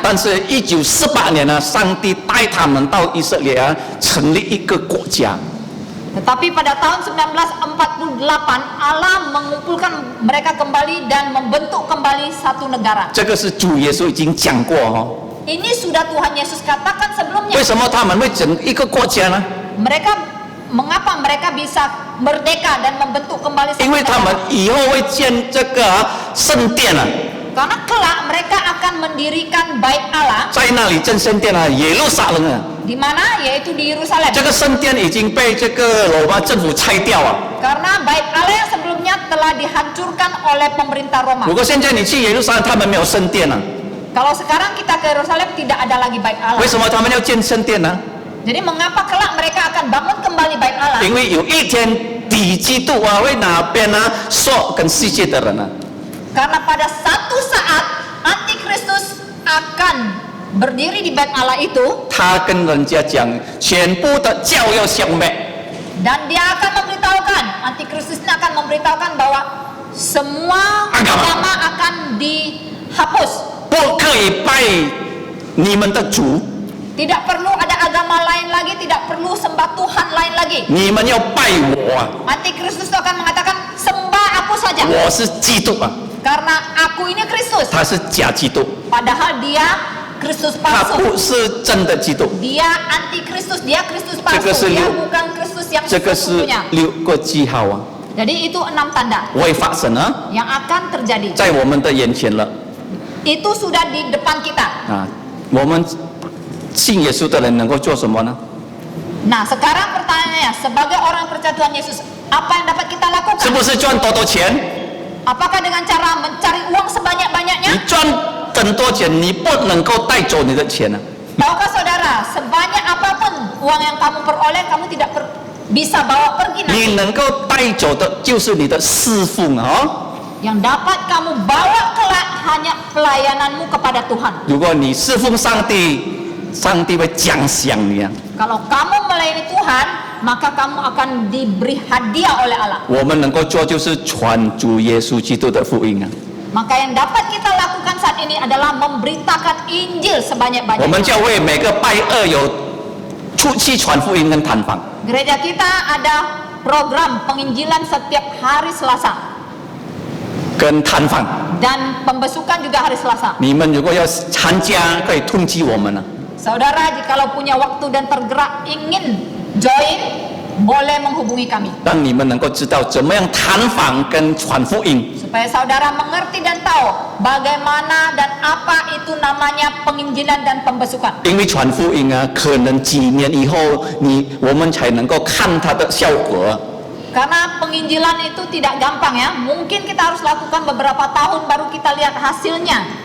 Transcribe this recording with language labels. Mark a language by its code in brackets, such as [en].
[zh] 但是1948年呢，上帝带他们到以色列啊，成立一个国家。 [id] Tetapi pada tahun 1948 Allah mengumpulkan mereka kembali dan membentuk kembali satu negara. [zh] 这个是主耶稣已经讲过哦。 [id] Ini sudah Tuhan Yesus katakan sebelumnya. [zh] 为什么他们会整一个国家呢？ [id] Mengapa mereka bisa merdeka dan membentuk kembali satu [zh] 因为他们 [id] negara? [zh] 以后会建这个圣殿啊， [id] Karena kelak mereka akan mendirikan bait Allah [zh] 在那里建圣殿啊，耶路撒冷啊。 [id] di mana yaitu di Yerusalem. [zh] 这个圣殿已经被这个罗马政府拆掉啊。 [id] Karena bait Allah yang sebelumnya telah dihancurkan oleh pemerintah Roma. [zh] 如果现在你去耶路撒冷，他们没有圣殿啊， [id] Kalau sekarang kita ke Yerusalem tidak ada lagi bait Allah. [zh] 为什么他们要建圣殿呢？ [id] Jadi mengapa kelak mereka akan bangun kembali bait Allah? [zh] 因为有一天敌基督啊会哪边呢说跟世界的人啊， [id] Karena pada satu saat Antikristus akan berdiri di bait Allah itu [zh] 他跟人家讲，全部的教要消灭， [id] dan dia akan memberitahukan, Antikristus ini akan memberitahukan bahwa semua agama akan dihapus. [zh] 不可以拜你们的主， [id] Tidak perlu ada agama lain lagi, tidak perlu sembah Tuhan lain lagi. [zh] 你们要拜我啊， [id] Antikristus itu akan mengatakan sembah aku saja. [zh] 我是基督啊， [id] Karena aku ini Kristus. [zh] 他是假基督， [id] Padahal dia Kristus [zh] 他 [id] palsu. [zh] 不是真的基督。 [id] Dia antikristus, dia Kristus [zh] 这个 [id] palsu. [zh] 是 [id] Dia [zh] 六， [id] bukan Kristus yang [zh] 这个是 [id] sesungguhnya. [zh] 6个记号啊， [id] Jadi itu 6 tanda [zh] 会发生啊， [id] yang akan terjadi. [zh] 在我们的眼前了 [id] Itu sudah di depan kita. 啊。 [zh] 我们信耶稣的人能够做什么呢？ [id] Nah, sekarang pertanyaannya, sebagai orang yang percaya Tuhan Yesus, apa yang dapat kita [zh] 是 [id] lakukan? [zh] 不是赚多多钱？ [id] Apakah dengan cara mencari uang sebanyak-banyaknya? [zh] 你赚很多钱，你不能够带走你的钱啊。 [id] Tahukah saudara, sebanyak apapun uang yang kamu peroleh, kamu tidak bisa bawa pergi [zh] 你 [id] nanti. [zh] 能够带走的就是你的侍奉啊、哦。 [id] Yang dapat kamu bawa kelak hanya pelayananmu kepada Tuhan. [zh] 如果你侍奉上帝，上帝会奖赏你啊。 [id] Kalau kamu melayani Tuhan, maka kamu akan diberi hadiah oleh Allah. [zh] 我们能够做就是传主耶稣基督的福音啊。 [id] Maka yang dapat kita lakukan saat ini adalah memberitakan Injil [zh] 我 [id] sebanyak-banyaknya. [zh] 们教会每个拜二有出去传福音跟探访， [id] Gereja kita ada program penginjilan setiap hari Selasa [zh] 跟探访。 [id] dan pembesukan juga hari Selasa. [zh] 你们如果要参加，可以通知我们啊。 [id] Saudara, jikalau punya waktu dan tergerak ingin join, boleh menghubungi kami [zh] 让你们能够知道怎么样探访跟传福音。 [id] supaya saudara mengerti dan tahu bagaimana dan apa itu namanya penginjilan dan pembesukan. [zh] 因为传福音啊，可能几年以后，我们才能够看它的效果。 [id] Karena penginjilan itu tidak gampang ya. Mungkin kita harus lakukan beberapa tahun baru kita lihat hasilnya.